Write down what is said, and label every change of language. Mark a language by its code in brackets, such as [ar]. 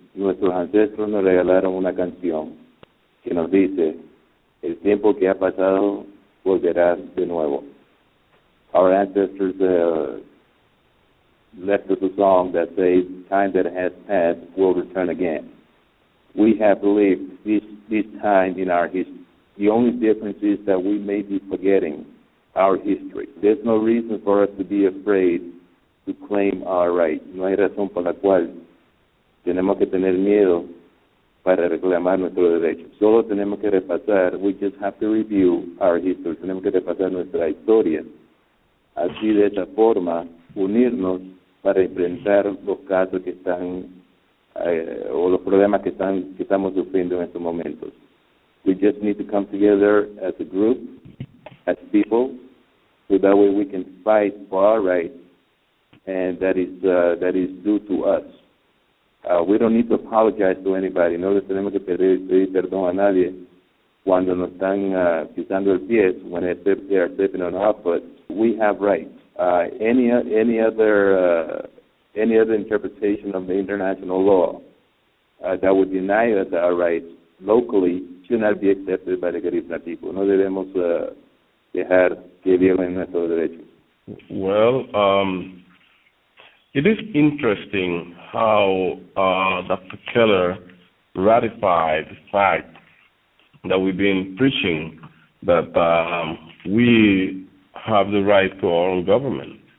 [es] Nuestros ancestros nos regalaron una canción que nos dice, el tiempo que ha pasado volverá de nuevo. [en] Our ancestors left us a song that says, time that has passed will return again. We have lived this time in our history. The only difference is that we may be forgetting our history. There's no reason for us to be afraid to claim our right. [es] No hay razón por la cual tenemos que tener miedo para reclamar nuestro derecho. Solo tenemos que repasar, [en] we just have to review our history. [es] Tenemos que repasar nuestra historia. Así, de esta forma, unirnos para enfrentar los casos que están o los problemas que estamos sufriendo en estos momentos. [en] We just need to come together as a group, as people, so that way we can fight for our rights, and that is due to us. We don't need to apologize to anybody. [es] No le tenemos que pedir perdón a nadie cuando nos están pisando el pie, [en] when they are stepping on our foot. We have rights. Any other interpretation of the international law that would deny us our rights locally should not be accepted by the Garifuna people. [es] No debemos dejar que violen nuestros derechos. [en] Well, it is interesting how Dr. Keller ratified the fact that we've been preaching that we have the right to our own government.